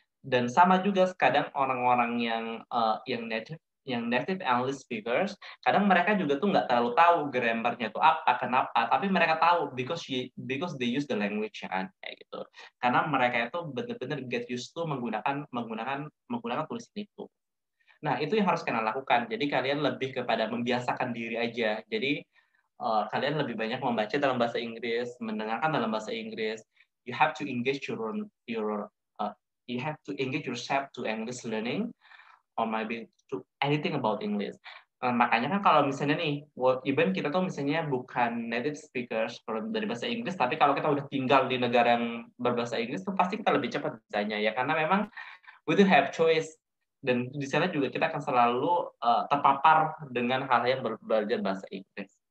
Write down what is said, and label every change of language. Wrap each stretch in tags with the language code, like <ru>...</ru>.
<id>Dan sama juga kadang orang-orang yang native English speakers, kadang mereka juga tuh nggak terlalu tahu grammarnya itu apa, kenapa, tapi mereka tahu</id> <en>because they use the language</en> <id>kan, kayak gitu. Karena mereka itu benar-benar</id> <en>get used to</en> <id>menggunakan tulisan itu. Nah, itu yang harus kalian lakukan. Jadi kalian lebih kepada membiasakan diri aja. Jadi kalian lebih banyak membaca dalam bahasa Inggris, mendengarkan dalam bahasa Inggris.</id> <en>You have to engage you have to engage yourself to English learning or maybe to anything about English.</en> <id>Makanya kan kalau misalnya nih, even kita tuh misalnya bukan native speakers dari bahasa Inggris, tapi kalau kita udah tinggal di negara yang berbahasa Inggris, tuh pasti kita lebih cepat bisanya ya, karena memang</id> <en>we do have choice.</en> <id>Dan di sana juga kita akan selalu terpapar dengan hal yang belajar bahasa Inggris.</id>